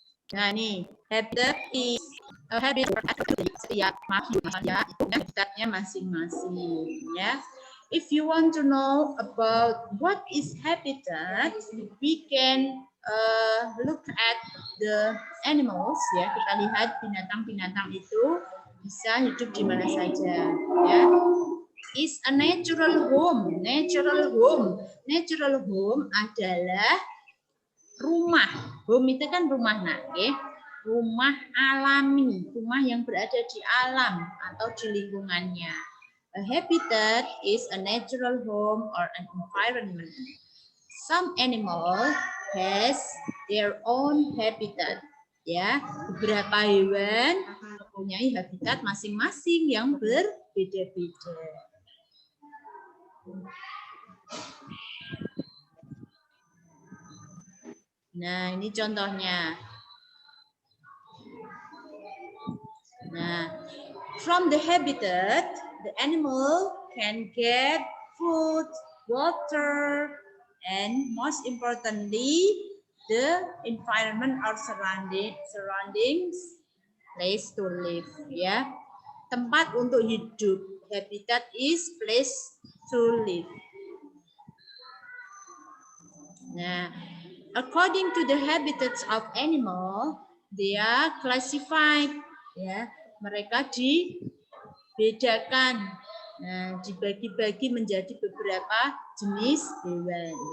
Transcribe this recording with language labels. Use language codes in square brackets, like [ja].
[id] Nah, nih, habitat is habit setiap manusia itu habitatnya masing-masing ya. [en] If you want to know about what is habitat, we can look at the animals ya. [id] Kita lihat binatang-binatang itu bisa hidup di mana saja ya. [en] Is a natural home. Natural home [id] adalah rumah. Home itu kan rumah ya. Rumah alami, rumah yang berada di alam atau di lingkungannya. [en] A habitat is a natural home or an environment. Some animal has their own habitat. [id] Ya, beberapa hewan mempunyai habitat masing-masing yang berbeda-beda. Nah, ini contohnya. [en] Nah, from the habitat, the animal can get food, water, and most importantly, the environment or surroundings, place to live. [id] Ya, tempat untuk hidup. [en] Habitat is place to live. Nah, according to the habitats of animal, they are classified. [id] Ya, mereka dibedakan, nah, dibagi-bagi menjadi beberapa jenis hewan.